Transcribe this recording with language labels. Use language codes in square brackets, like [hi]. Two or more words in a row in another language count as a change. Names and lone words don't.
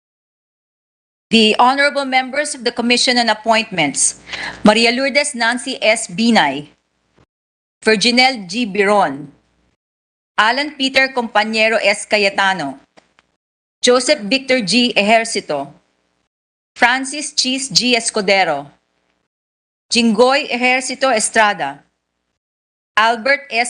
[en] Secretary. The honorable members of the Commission on Appointments, Maria Lourdes Nancy S. Binay, Virginel G. Biron, Alan Peter Compañero S. Cayatano, Joseph Victor G. Ejercito, Francis Cheese G. Escudero, Jinggoy Ejercito Estrada, Albert S.